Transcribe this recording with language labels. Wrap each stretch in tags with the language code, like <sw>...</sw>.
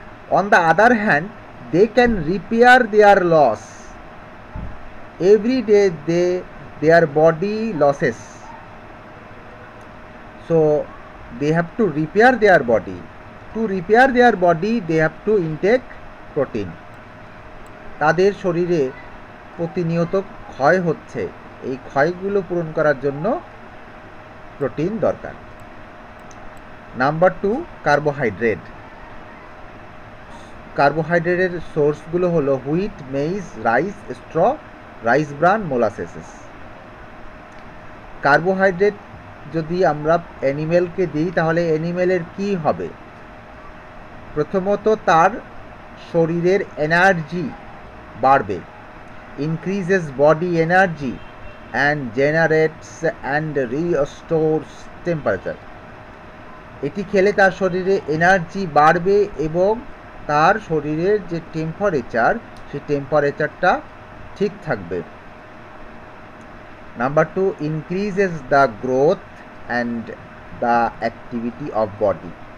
<en>On the other hand, they can repair their loss. Every day their body losses. So they have to repair their body. To repair their body, they have to intake protein.</en> <bn>তাদের শরীরে প্রতিনিয়ত ক্ষয় হচ্ছে, এই ক্ষয়গুলো পূরণ করার জন্য protein দরকার। Number 2, carbohydrate. কার্বোহাইড্রেটের সোর্সগুলো হলো wheat, maids, rice, straw, rice bran, molasses. Carbohydrate যদি আমরা অ্যানিমেলকে দিই তাহলে অ্যানিমেলের কি হবে? প্রথমত তার শরীরের এনার্জি বাড়বে,</bn> <en>increases body energy and generates and restores temperature.</en> <bn>এটি খেলে তার শরীরে এনার্জি বাড়বে এবং তার শরীরের যে টেম্পারেচার সেই টেম্পারেচারটা ঠিক থাকবে।</bn> <en>Number 2, increases the growth and the activity of body.</en>